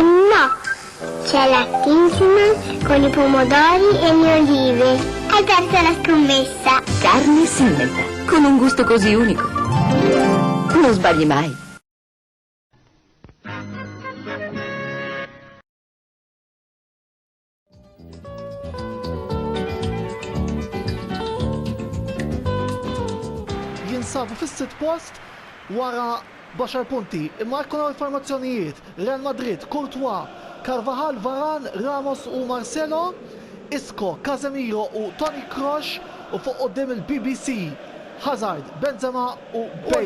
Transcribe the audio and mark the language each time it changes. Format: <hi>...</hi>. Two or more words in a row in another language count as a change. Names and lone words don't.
<it>No, c'è la Kingsman con i pomodori e le olive. Hai perso la scommessa. Carne Simmental, con un gusto così unico. Non sbagli mai.</it> <mt>Jinsabu fis-sitt post wara 10 punti, imma jkunu informazzjonijiet: Real Madrid, Courtois, Carvajal, Varane, Ramos u Marcelo, Isco, Casemiro u Toni Kroos u fuq qudiem il-BBC Hazard, Benzema u Bale.</mt>